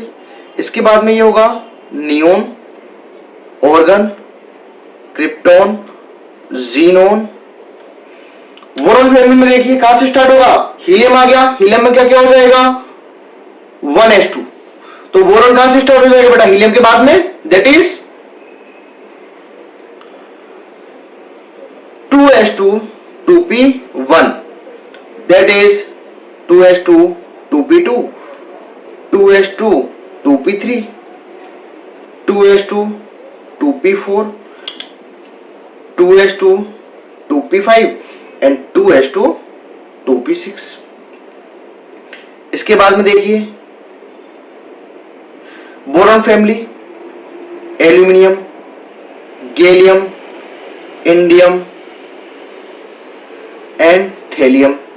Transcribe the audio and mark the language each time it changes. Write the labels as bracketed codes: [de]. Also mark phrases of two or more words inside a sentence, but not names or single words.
[hi] इसके बाद में ये होगा नियोन, ऑर्गन, क्रिप्टॉन, जीनोन। [en] boron family [hi] में देखिए कहां से स्टार्ट होगा? हीलियम आ गया, हीलियम में क्या क्या हो जाएगा? 1s2। तो बोरॉन कहां से स्टार्ट हो जाएगा बेटा? हीलियम के बाद में, [en] that is 2s2 2p1, that is 2s2 2p2, 2s2 2p3, 2s2 2p4, 2s2 2p5 and 2s2 2p6. [hi] इसके बाद में देखिए [en] boron family, [hi] एल्यूमिनियम, गैलियम, इंडियम एंड थैलियम।